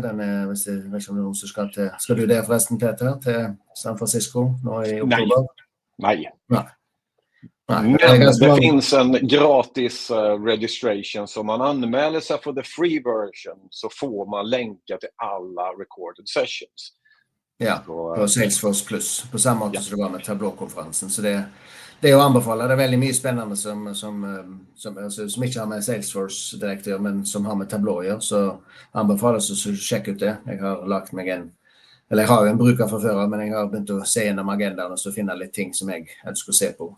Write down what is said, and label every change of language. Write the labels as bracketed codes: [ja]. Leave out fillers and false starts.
[no] Den hvis det vet ikke om noen som skal du det forresten, Peter, til San Francisco nå i oktober? Nej. [sv] Men det finns en gratis registration, så man anmäler sig för [en] the free version [sv] så får man länkar till alla [en] recorded sessions. [no] Ja, på Salesforce Plus, på samme måte som det var med Tableau-konferansen. Så det er å anbefale. Det er veldig mye spennende som ikke har med Salesforce direkte, men som har med Tableau å gjøre, så anbefales å sjekke ut det. Jeg har lagt meg jeg har jo en bruker fra før, men jeg har begynt å se gjennom agendaen og så finne litt ting som jeg ønsker å se på.